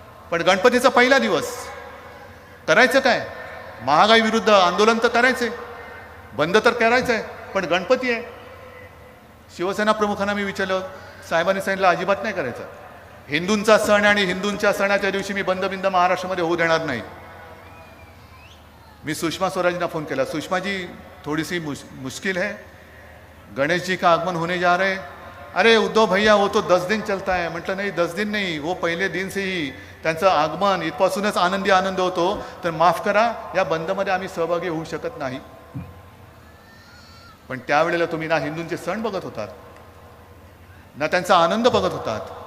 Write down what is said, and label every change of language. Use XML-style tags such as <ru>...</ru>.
<mr>पण गणपतीचा पहिला दिवस करायचं काय? महागाई विरुद्ध आंदोलन तर करायचंय, बंद तर करायचंय, पण गणपती आहे. शिवसेना प्रमुखांना मी विचारलं, साहेबांनी सांगितलं अजिबात नाही करायचं. हिंदूंचा सण आणि हिंदूंच्या सणाच्या दिवशी मी बंद बिंद महाराष्ट्रामध्ये होऊ देणार नाही. मी सुषमा स्वराजना फोन केला,</mr> <hi>सुषमा जी थोड़ी सी मुश्किल है, गणेश जी का आगमन होने जा रहे हैं. अरे उद्धव भैया वो तो 10 दिन चलता है.</hi> <mr>म्हटलं नाही, 10 दिन नाही,</mr> <hi>वो पहिले दिन से ही</hi> <mr>त्यांचं आगमन इथपासूनच आनंद होतो. तर माफ करा, या बंदमध्ये आम्ही सहभागी होऊ शकत नाही. पण त्यावेळेला तुम्ही ना हिंदूंचे सण बघत होतात ना त्यांचा आनंद बघत होतात.</mr>